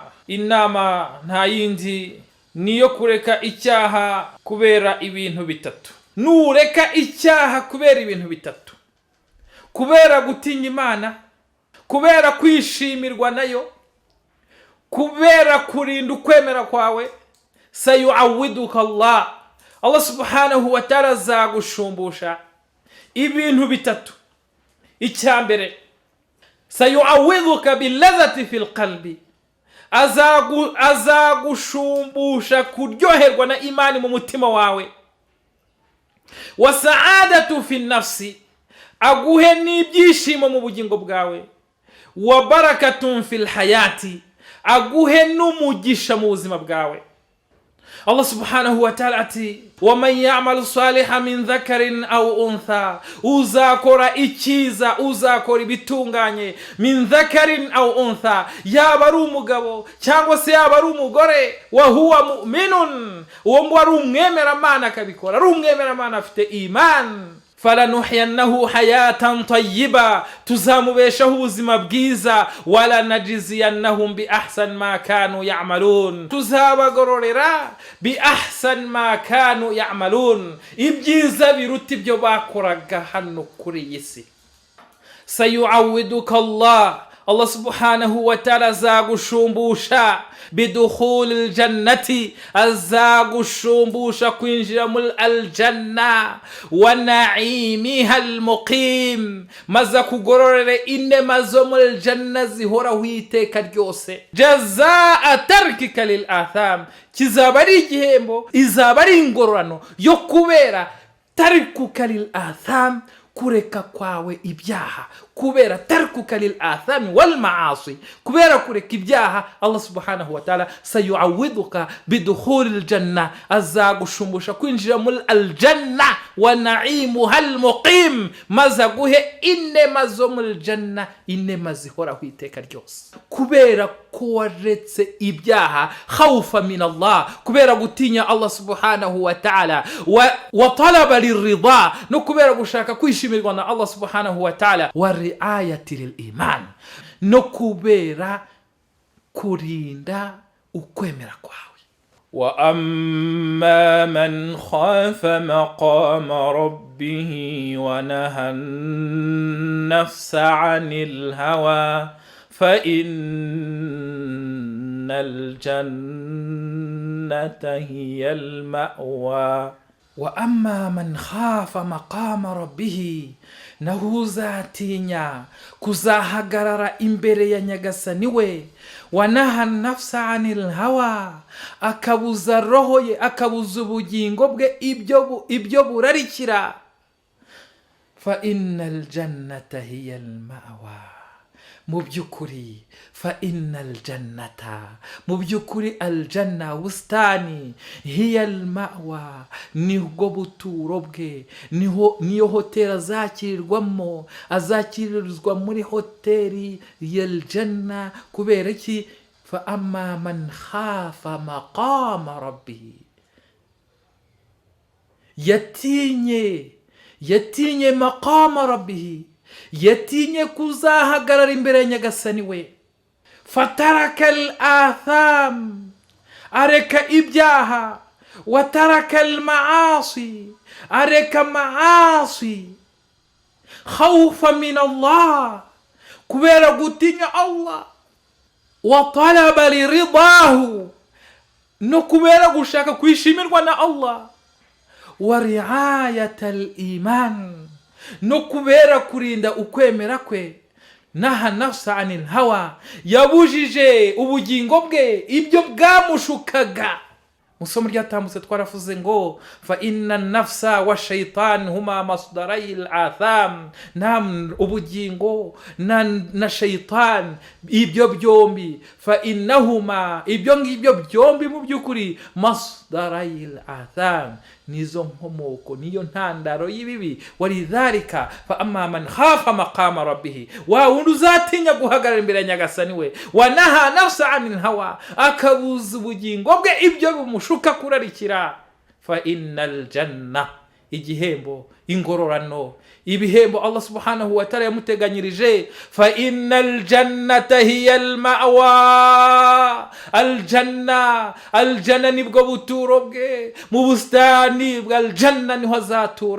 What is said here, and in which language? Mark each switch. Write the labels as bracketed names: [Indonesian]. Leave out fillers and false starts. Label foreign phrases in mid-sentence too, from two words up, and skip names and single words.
[Kinyarwanda] Inama nta yindi niyo kureka icyaha kubera ibintu bitatu. Nureka icyaha kubera ibintu bitatu: kubera gutinya Imana, kubera kwishimirwa nayo, kubera kurinda ukwemera kwawe, [Arabic] سيعوضك الله سبحانه وتعالى [Kinyarwanda] azagushumbusha ibintu bitatu. Icyambere, [Arabic] سيعوضك باللذة في القلب, [Kinyarwanda] azagushumbusha kuryoherwa na imani mu mutima wawe. [Arabic] وسعادة في النفس, [Kinyarwanda] aguhe n'ibyishimo mu bugingo bwawe. [Arabic] وبركة في الحياة, [Kinyarwanda] aguhe n'umugisha mu buzima bwawe. [Arabic] الله سبحانه وتعالى ati: ومن يعمل صالحا من ذكر أو أنثى, [Kinyarwanda] uzakora ikiza, uzakora ibitunganye, [Arabic] من ذكر أو أنثى, [Kinyarwanda] yaba ari umugabo cyangwa se yaba ari umugore, [Arabic] وهو مؤمن, [Kinyarwanda] uwo ngo ari umwemeramana akabikora, ari umwemeramana afite iman. [Arabic] فلنحيينه حياة طيبة, [Kinyarwanda] tuzamubeshaho ubuzima bwiza. [Arabic] ولنجزينهم بأحسن ما كانوا يعملون, tuzabagororera بأحسن ما كانوا يعملون, [Kinyarwanda] ibyiza biruta ibyo bakoraga hano kuri iyi si. [Arabic] سيعوضك الله سبحانه وتعالى azagushumbusha بدخول الجنة, [Kinyarwanda] azagushumbusha kwinjira muri aljanna, [Arabic] ونعيمها المقيم, [Kinyarwanda] maza kugororere inema zo muri janna zihoraho iteka ryose. [Arabic] جزاء تركك للآثام, [Kinyarwanda] kizaba ari igihembo, izaba ari ingororano yo kubera [Arabic] تركك للآثام, [Kinyarwanda] kureka kwawe ibyaha. kubera [Arabic] تركك للآثام والمعاصي, [Kinyarwanda] kubera kureka ibyaha, [Arabic] الله سبحانه وتعالى سيعوضك بدخول الجنة, [Kinyarwanda] azagushumbusha kwinjira muri aljanna, [Arabic] ونعيمها المقيم, [Kinyarwanda] maza guhe inema zo muri janna, inema zihoraho iteka ryose. kubera ko waretse ibyaha, [Arabic] خوفا من الله, [Kinyarwanda] kubera gutinya [Arabic] الله سبحانه وتعالى وطلبا للرضا, [Kinyarwanda] no kubera gushaka kwishimirwa na [Arabic] الله سبحانه وتعالى ورعاية للإيمان, [Kinyarwanda] no kubera kurinda ukwemera kwawe. [Arabic] وأما من خاف مقام ربه ونهى النفس عن الهوى فإن الجنة هي المأوى. وأما من خاف مقام ربه, [Kinyarwanda] naho uzatinya kuzahagarara imbere ya nyagasani [Arabic] we, ونهى النفس عن الهوى, [Kinyarwanda] akabuza roho ye, akabuza ubugingo bwe ibyo burarikira, [Arabic] فإن الجنة هي المأوى, [Kinyarwanda] mu by'ukuri [Arabic] فإن الجنة, [Kinyarwanda] mu by'ukuri aljanna, bustani, [Arabic] هي المأوى, [Kinyarwanda] nibwo buturo bwe, niyo hoteli azakirirwamo, azakirirwa muri hoteli y'aljanna. kubera iki? [Arabic] فأما من خاف مقام ربه, yatinye مقام ربه, [Kinyarwanda] yatinye kuzahagarara imbere ya nyagasani we. [Arabic] فترك الآثام, [Kinyarwanda] areka ibyaha. [Arabic] وترك المعاصي, areka maasi. خوفا من الله, [Kinyarwanda] kubera gutinya Allah. [Arabic] وطلبا لرضاه, [Kinyarwanda] no kubera gushaka kwishimirwa na Allah. [Arabic] ورعاية الإيمان, [Kinyarwanda] no kubera kurinda ukwemera kwe, [Arabic] نهى النفس عن الهوى, [Kinyarwanda] yabujije ubugingo bwe ibyo bwamushukaga. Musomo ryatambutse twaravuze ngo [Arabic] فإن النفس والشيطان هما مصدرا الآثام, [Kinyarwanda] ubugingo na shaytan ibyo byombi, [Arabic] فإنهما, [Kinyarwanda] ibyo ngibyo byombi mu byukuri [Arabic] مصدرا الآثام, [Kinyarwanda] nizo nkomoko, niyo ntandaro y'ibibi. [Arabic] ولذلك فأما من خاف مقام ربه, [Kinyarwanda] wa wundi uzatinya guhagarara imbere ya nyagasani we, [Arabic] ونهى النفس عن الهوى, [Kinyarwanda] akabuza ubugingo bwe ibyo bumushuka kurarikira, [Arabic] فإن الجنة, [Kinyarwanda] igihembo, ingororano, ibihembo [Arabic] الله سبحانه وتعالى [Kinyarwanda] yamuteganyirije, [Arabic] فإن الجنة هي المأوى, [Kinyarwanda] aljanna nibwo buturo bwe, mu bustani bw'aljanna niho azatura.